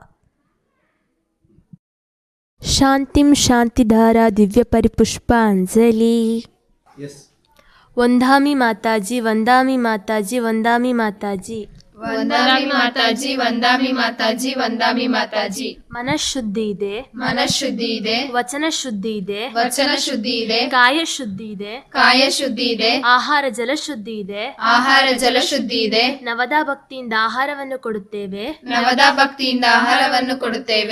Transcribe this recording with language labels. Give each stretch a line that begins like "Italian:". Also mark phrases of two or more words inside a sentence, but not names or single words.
Sanskrit: శాంతిం శాంతిధారా దివ్య పరిపుష్పాంజలి. వందామి మాతాజీ వందామి మాతాజీ వందామి మాతాజీ వందామి మాతాజీ వందామి మాతాజీ వందామి ಮಾತಾಜಿ.
Kannada: ಮನಃಶುದ್ಧಿ ಇದೆ, ಮನಃಶುದ್ಧಿ ಇದೆ, ವಚನ ಶುದ್ಧಿ ಇದೆ, ವಚನ ಶುದ್ಧಿ ಇದೆ, ಕಾಯ ಶುದ್ಧಿ ಇದೆ, ಕಾಯ ಶುದ್ಧಿ ಇದೆ, ಆಹಾರ ಜಲ ಶುದ್ಧಿ ಇದೆ, ಆಹಾರ ಜಲ ಶುದ್ಧಿ ಇದೆ. ನವದಾ ಭಕ್ತಿಯಿಂದ ಆಹಾರವನ್ನು ಕೊಡುತ್ತೇವೆ, ನವದಾ ಭಕ್ತಿಯಿಂದ ಆಹಾರವನ್ನು ಕೊಡುತ್ತೇವೆ.